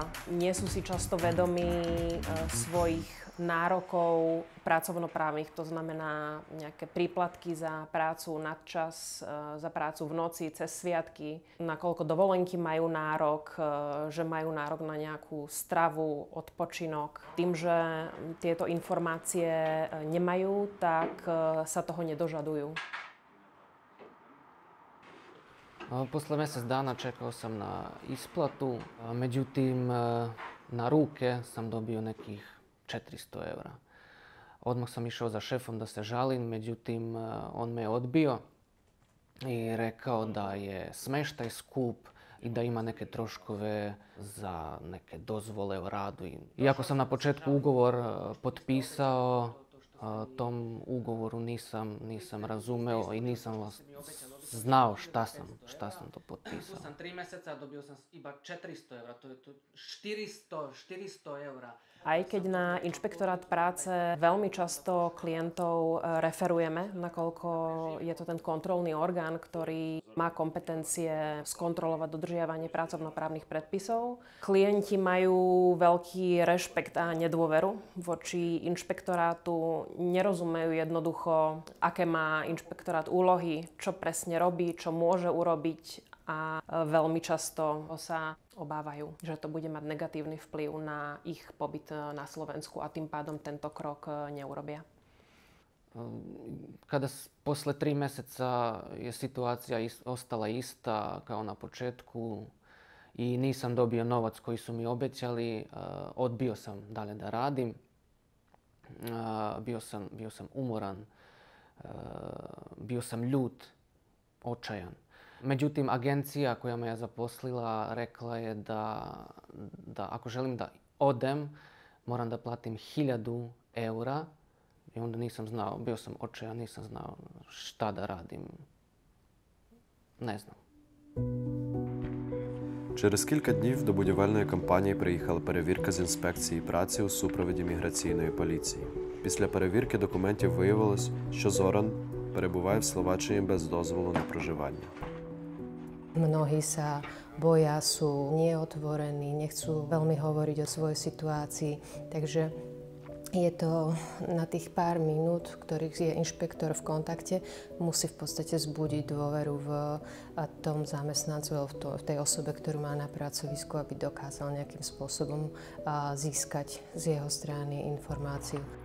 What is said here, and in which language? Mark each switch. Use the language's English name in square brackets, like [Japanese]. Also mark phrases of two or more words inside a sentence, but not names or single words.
[Slovak] Nie sú si často vedomí svojich nárokov pracovnoprávnych, to znamená nejaké príplatky za prácu nadčas, za prácu v noci, cez sviatky, nakoľko dovolenky majú nárok, že majú nárok na nejakú stravu, odpočinok. Tým, že tieto informácie nemajú, tak sa toho nedožadujú. [Serbian] Posle mjesec dana čekao sam na isplatu, međutim na ruke sam dobio nekih 400 eura. Odmah sam išao za šefom da se žalim, međutim on me je odbio i rekao da je smeštaj skup i da ima neke troškove za neke dozvole o radu. Iako sam na početku ugovor potpisao, tom ugovoru nisam razumeo i nisam znao šta sam to potpisao. Sam 3 mjeseca, dobio sam iba 400 eura, to je 400 eura. [Slovak] Aj keď na inšpektorát práce veľmi často klientov referujeme, nakoľko je to ten kontrolný orgán, ktorý má kompetencie skontrolovať dodržiavanie pracovnoprávnych predpisov. Klienti majú veľký rešpekt a nedôveru voči inšpektorátu, nerozumejú jednoducho, aké má inšpektorát úlohy, čo presne robí, čo môže urobiť a veľmi často sa obávajú, že to bude mať negatívny vplyv na ich pobyt na Slovensku a tým pádom tento krok neurobia. [Serbian] Kada posle 3 mjeseca je situacija ostala ista kao na početku i nisam dobio novac koji su mi obećali, odbio sam dalje da radim. Bio sam umoran, bio sam ljut, očajan. Međutim, agencija koja me je zaposlila rekla je da ako želim da odem, moram da platim 1000 eura. I onda nisam znao, bio sam očajan, nisam znao šta da radim. Не знам. [Ukrainian] Через кілька днів до будівельної компанії приїхала перевірка з інспекції праці у супроводі міграційної поліції. Після перевірки документів виявилось, що Зоран перебуває в Словаччині без дозволу на проживання. [Slovak] Mnohí sa boja, sú neotvorení, nechcú veľmi hovoriť o svojej situácii, takže je to na tých pár minút, ktorých je inšpektor v kontakte, musí v podstate vzbudiť dôveru v tom zamestnancu, v tej osobe, ktorú má na pracovisku, aby dokázal nejakým spôsobom získať z jeho strany informáciu.